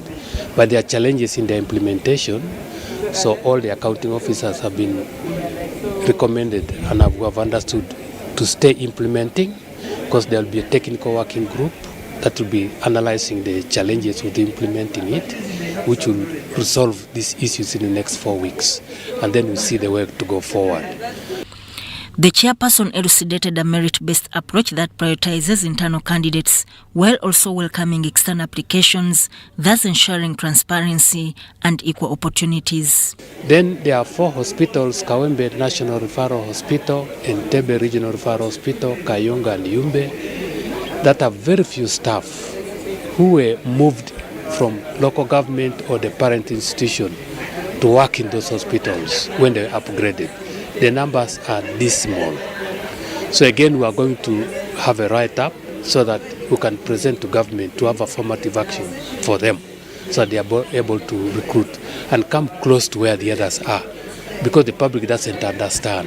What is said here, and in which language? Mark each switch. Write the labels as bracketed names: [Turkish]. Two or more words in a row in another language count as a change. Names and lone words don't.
[English] But there are challenges in the implementation, so all the accounting officers have been recommended and have understood to stay implementing, because there will be a technical working group that will be analyzing the challenges with implementing it, which will resolve these issues in the next 4 weeks, and then we'll see the way to go forward. The chairperson elucidated a merit-based approach that prioritizes internal candidates while also welcoming external applications, thus ensuring transparency and equal opportunities. Then there are 4 hospitals, Kawembe National Referral Hospital, Entebbe Regional Referral Hospital, Kayonga and Yumbe, that have very few staff who were moved from local government or the parent institution to work in those hospitals when they were upgraded. The numbers are this small. So again, we are going to have a write-up so that we can present to government to have affirmative action for them so that they are able to recruit and come close to where the others are, because the public doesn't understand.